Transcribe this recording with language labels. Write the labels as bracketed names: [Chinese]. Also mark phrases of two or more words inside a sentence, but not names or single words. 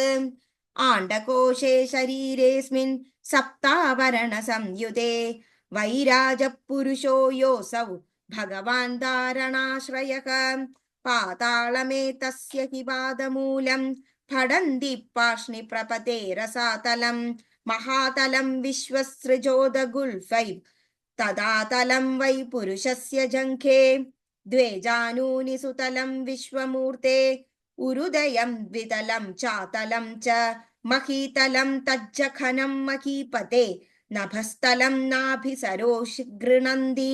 [Sanskrit] ആണ്ഡകോശേ ശരീരേസ്മിൻ സപ്താവരണ സംയുതേ. വൈരാജപുരുഷോ യോസൗ ഭഗവാൻ ധാരണാശ്രയഃ. പാതാളമേതസ്യ ഹി പാദമൂലം ഭടന്തി പാഷ്ണി പ്രപതേ രസാതലം. महातलं विश्वसृजोदगुल्फै तदा तलं वै पुरुषस्य जङ्घे द्वे जानूनि सुतलं विश्वमूर्ते उरुदयं द्वितलं चातलं च महीतलं तज्जखनं महीपते नभस्तलं नाभिसरोषि गृणन्ति